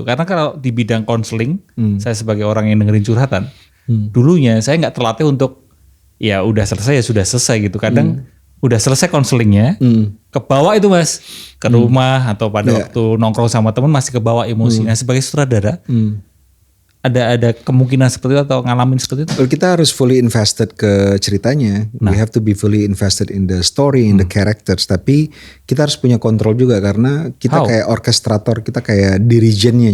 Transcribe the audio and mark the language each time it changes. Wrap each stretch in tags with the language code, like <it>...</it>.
<id>Karena kalau di bidang konseling, saya sebagai orang yang dengerin curhatan, dulunya saya nggak terlatih untuk ya udah selesai ya sudah selesai gitu. Kadang udah selesai konselingnya, kebawa itu Mas ke rumah atau pada waktu nongkrong sama teman masih kebawa emosi. Nah sebagai sutradara, ada kemungkinan seperti itu atau ngalamin seperti itu? Kita harus</id> <en>fully invested</en> <id>ke ceritanya.</id> <en>We have to be fully invested in the story, in the characters.</en> <id>Tapi kita harus punya kontrol juga karena kita kayak orkestrator, kita kayak dirijennya.</id>